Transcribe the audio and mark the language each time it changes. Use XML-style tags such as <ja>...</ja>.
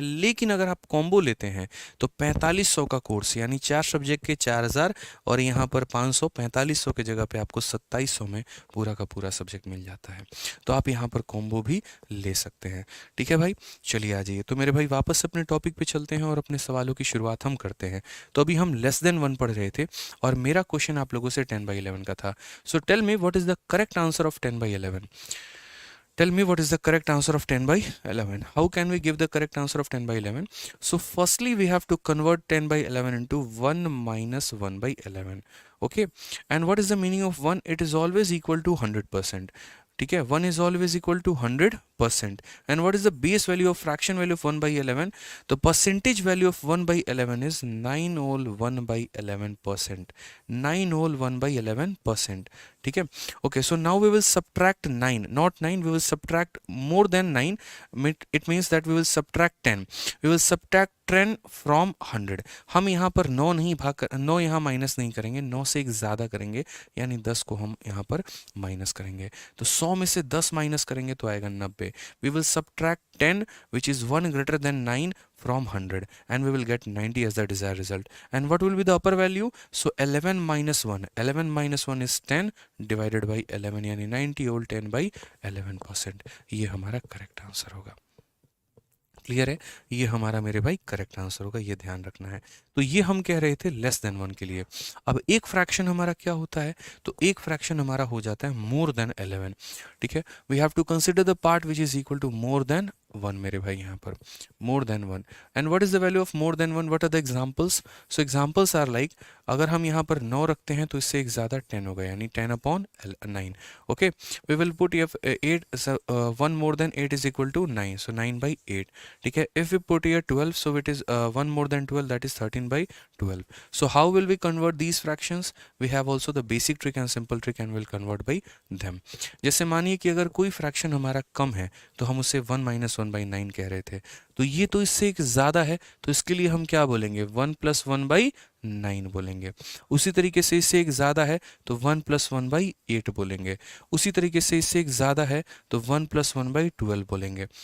<hi>लेकिन अगर आप कॉम्बो लेते हैं तो 4500 का कोर्स, यानी 4 सब्जेक्ट के 4000 और यहाँ पर 500, 4500 के जगह पे आपको 2700 में पूरा का पूरा सब्जेक्ट मिल जाता है। तो आप यहाँ पर कॉम्बो भी ले सकते हैं। ठीक है भाई, चलिए आ जाइए। तो मेरे भाई वापस अपने टॉपिक पे चलते हैं और अपने सवालों की शुरुआत हम करते हैं। तो अभी हम लेस देन 1 पढ़ रहे थे और मेरा क्वेश्चन आप लोगों से 10/11 का था।</hi> <en>So tell me what is the correct answer of 10/11। Tell me what is the correct answer of 10/11. How can we give the correct answer of 10/11? So firstly we have to convert 10/11 into 1 minus 1/11. Okay, and what is the meaning of 1? It is always equal to 100%.</en> <hi>ठीक है,</hi> <en>1 is always equal to 100%. And what is the base value of fraction value of 1/11? The percentage value of 1/11 is 9 whole 1/11%. 9 whole 1/11%.</en> <hi>ठीक है,</hi> <en>okay, so now we will subtract 9, not 9, we will subtract more than 9. It means that we will subtract 10. We will subtract 10 from 100.</en> <hi>हम यहाँ पर 9 नहीं भाग कर 9 यहाँ minus नहीं करेंगे, 9 से एक ज़्यादा करेंगे, यानी 10 को हम यहाँ पर माइनस करेंगे। तो 100 में से 10 माइनस करेंगे तो आएगा 90।</hi> <en>We will subtract 10 which is 1 greater than 9 from 100 and we will get 90 as the desired result. And what will be the upper value? So 11 minus 1. 11 minus 1 is 10 divided by 11,</en> <hi>यानी</hi> <en>90 whole 10/11%।</en> <hi>ये हमारा correct answer होगा। Clear है, ये हमारा मेरे भाई correct answer होगा, ये ध्यान रखना है। तो ये हम कह रहे थे लेस देन 1 के लिए। अब एक फ्रैक्शन हमारा क्या होता है, तो एक फ्रैक्शन हमारा हो जाता है मोर देन 11। ठीक है,</hi> <en>we have to consider the part which is equal to more than 1</en> <hi>मेरे भाई, यहाँ पर</hi> <en>More than 1। And what is the value of more than 1? What are the examples? So examples are like,</en> <hi>अगर हम यहाँ पर 9 रखते हैं तो इससे एक ज़्यादा 10 होगा, यानी 10/9।</hi> <en>Okay, we will put 8, 1 more than 8 is equal to 9, so 9/8।</en> <hi>ठीक है,</hi> <en>If we put here 12, so it is 1 more than 12, that is 13/12. So how will we convert these fractions? We have also the basic trick and simple trick and will convert by them.</en> <hi>जैसे मानिए कि अगर कोई fraction हमारा कम है तो हम उसे 1 minus 1/9 कह रहे थे, तो ये तो इससे एक ज़्यादा है, तो इसके लिए हम क्या बोलेंगे? 1 plus 1/9 बोलेंगे। उसी तरीके से इससे एक ज़्यादा है तो 1 plus 1/8 बोलेंगे। उसी तरीके से इससे एक ज़्यादा है तो 1 plus 1/12 बोलेंगे।</hi>